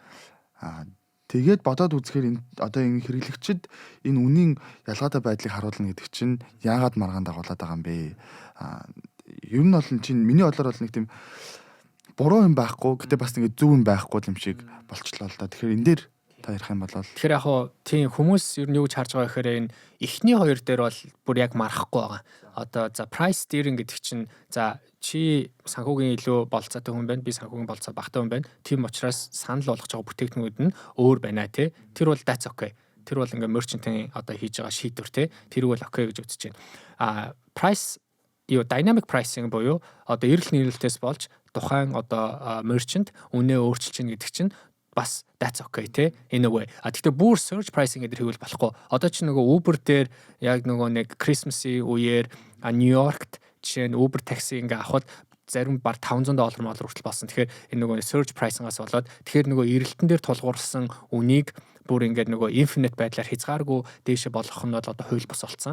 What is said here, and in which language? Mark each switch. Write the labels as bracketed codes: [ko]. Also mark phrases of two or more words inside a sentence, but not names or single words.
[mn] Тэгээд бодоод үзэхээр энэ одоо энэ хэрэглэгчид энэ үнийн ялгаатай байдлыг харуулна гэдэг чинь яагаад маргаан дагуулад байгаа юм бэ? Ер нь бол чинь миний бодлоор бол нэг тийм буруу юм байхгүй гэтээ бас ингэ зөв юм байхгүй юм шиг болчлоо л да. Тэгэхээр энэ дээр та ярих юм бол тэгэхээр яг хоо тийм хүмүүс ер нь юу гэж харж байгаа гэхээр энэ эхний хоёр дээр бол бүр яг марахгүй байгаа. Одоо за [en] price steering [mn] гэдэг чинь за чи санхүүгийн илүү болцоотой хүн байна. Би санхүүгийн болцоо багтай хүн байна. Тийм учраас санал болгож байгаа бүтээгдэхүүнүүд нь өөр байна тий. Тэр бол [en] that's okay. [mn] Тэр бол ингээ merchant-ийн одоо хийж байгаа шийдвэр тий. Тэр бол okay гэж үзэж байна. [en] Price dynamic pricing [mn] буюу одоо эрэл нийлүүлэлтээс болж тухайн одоо merchant үнэ өөрчилж чинь гэдэг чинь бас [en] that's okay [mn] те [en] in a way. [mn] Гэхдээ бүр [en] surge pricing [mn] гэдэг хийвэл болохгүй. Одоо чи нөгөө Uber дээр яг нөгөө нэг Christmas-ийн үеэр New Yorkт жишээ нь Uber такси ингээ авахд зарим баг $500 хүртэл болсон. Тэгэхээр энэ нөгөө [en] surge pricing- [mn] аас болоод тэгэхээр нөгөө эрэлтэн дээр тулгуурсан үнийг бүр ингээд нөгөө infinite байдлаар хязгааргүй дээшээ болгох нь бол одоо хууль бус болсон.